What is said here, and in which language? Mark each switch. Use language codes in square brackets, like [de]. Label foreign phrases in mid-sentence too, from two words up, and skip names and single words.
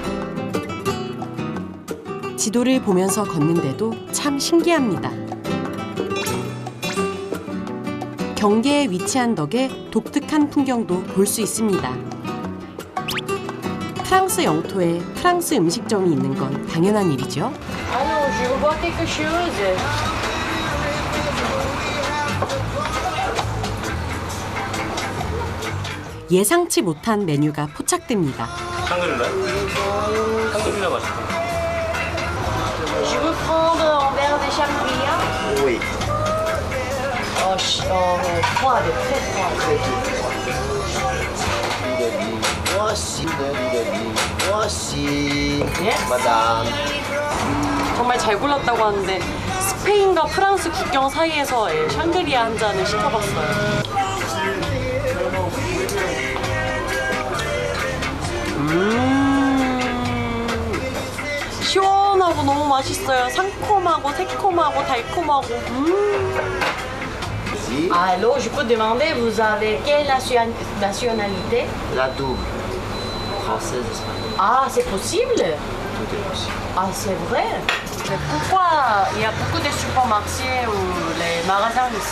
[ko] 지도를 보면서 걷는데도 참 신기합니다. 경계에 위치한 덕에 독특한 풍경도 볼 수 있습니다. 프랑스 영토에 프랑스 음식점이 있는 건 당연한 일이죠. [fr] Alors, je vois quelque chose. [ko] 예상치 못한 메뉴가 포착됩니다. 샹그릴라? 샹그릴라 맛있다. [fr] Je veux prendre un verre de champignon. Oui. Froide, très froide. Voici, madame. [ko] 정말 잘 골랐다고 하는데 스페인과 프랑스 국경 사이에서 샹그리아 한 잔을 시켜봤어요. 시원하고 너무 맛있어요. 상콤하고 새콤하고 달콤하고. [fr] Alors, je peux demander, vous avez quelle nationalité? La double. Française, espagnole. Ah, c'est possible? Tout est possible. Ah, c'est vrai? Mais pourquoi il y a beaucoup de supermarchés ou les magasins ici?